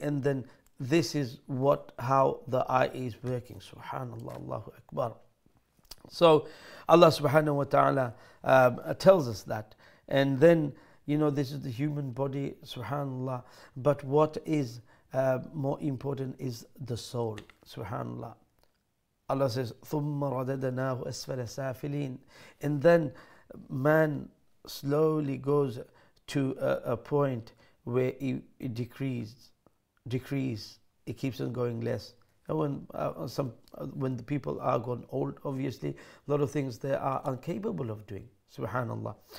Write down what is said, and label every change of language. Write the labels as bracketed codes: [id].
[en] And then this is how the eye is working. Subhanallah. Allahu Akbar. So Allah subhanahu wa ta'ala tells us that, and then, you know, this is the human body. Subhanallah. But what is more important is the soul. Subhanallah. Allah says, [ar] ثُمَّ رَدَدْنَاهُ أَسْفَلَ سَافِلِينَ. [en] And then man slowly goes to a point where it decreases. It keeps on going less. And when the people are gone old, obviously a lot of things they are incapable of doing. Subhanallah.